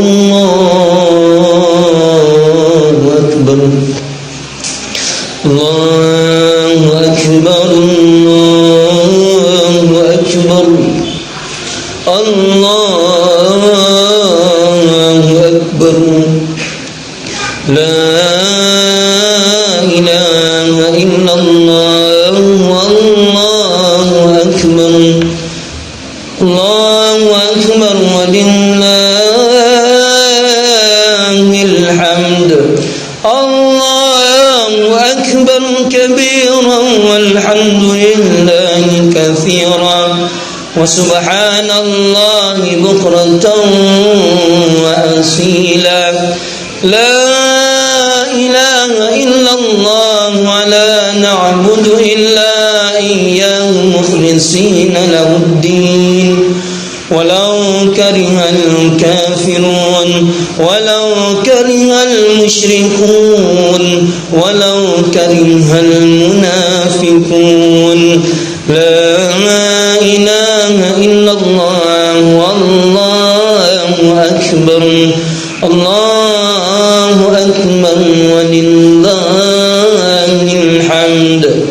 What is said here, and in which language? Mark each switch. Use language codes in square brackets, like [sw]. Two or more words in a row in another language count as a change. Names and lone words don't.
[ar] الله أكبر الله أكبر الله أكبر الله أكبر لا إله إلا الله والله أكبر الله أكبر ولله الحمد الله أكبر كبيرا والحمد لله كثيرا و سبحان الله بكرة وأصيلا لا إله إلا الله و لا نعبد إلا إياه مخلصين له الدين ولو كره الكافرون ولو كره المشركون ولو كره المنافقون لا إله إلا الله والله أكبر الله أكبر ولله الحمد.